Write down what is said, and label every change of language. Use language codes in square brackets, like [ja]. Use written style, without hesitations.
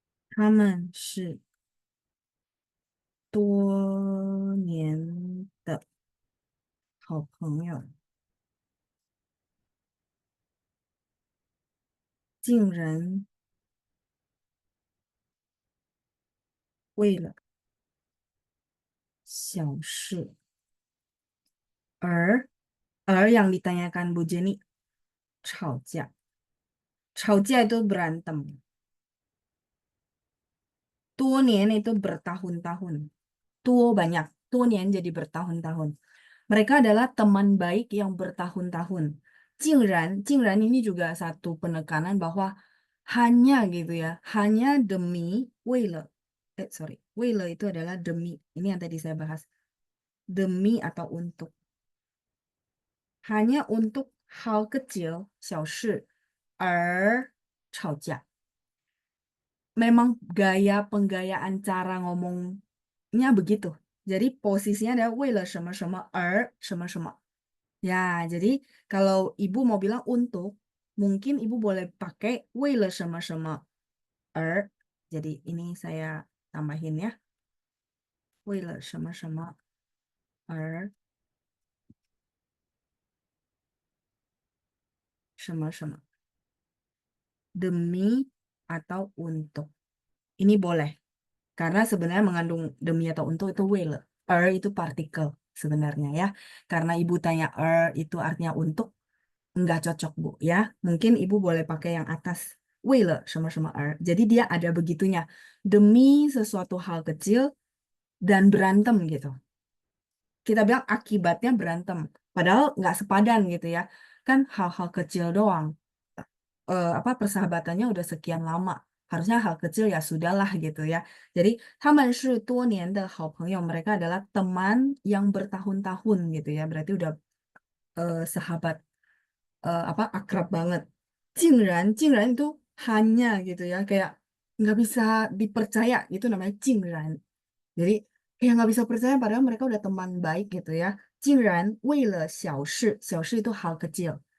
[zh] 他们是多年的好朋友，竟然为了小事而 [id] yang ditanyakan Bu Jenny [zh] 吵架，吵架 [id] itu berantem. 多年 itu bertahun-tahun. Banyak. 多年 jadi bertahun-tahun. Mereka adalah teman baik yang bertahun-tahun. Jingran ini juga satu penekanan bahwa hanya gitu ya, hanya demi 为了. Sorry, 为了 itu adalah demi. Ini yang tadi saya bahas. Demi atau untuk. Hanya untuk hal kecil, 小事, 而吵架. Memang gaya penggayaan cara ngomongnya begitu. Jadi posisinya adalah [zh] 为了什么什么而什么什么. [id] Ya, jadi kalau ibu mau bilang untuk, mungkin ibu boleh pakai [zh] 为了什么什么而. [id] Jadi ini saya tambahin ya. [zh] 为了什么什么而什么什么 [id] demi atau untuk. Ini boleh. Karena sebenarnya mengandung demi atau untuk itu 为了. Itu partikel sebenarnya ya. Karena ibu tanya itu artinya untuk, nggak cocok Bu ya. Mungkin ibu boleh pakai yang atas. [zh] 为了什么什么而. [id] Jadi dia ada begitunya. Demi sesuatu hal kecil dan berantem gitu. Kita bilang akibatnya berantem. Padahal nggak sepadan gitu ya. Kan hal-hal kecil doang. Apa persahabatannya udah sekian lama. Harusnya hal kecil ya sudahlah gitu ya. Jadi [zh] 他们是多年的好朋友. [id] Mereka adalah teman yang bertahun-tahun gitu ya. Berarti udah sahabat apa akrab banget. 竟然 itu hanya gitu ya. Kayak nggak bisa dipercaya gitu namanya 竟然. Jadi kayak nggak bisa percaya padahal mereka udah teman baik gitu ya. [zh] 竟然为了小事, [id] 小事 itu hal kecil.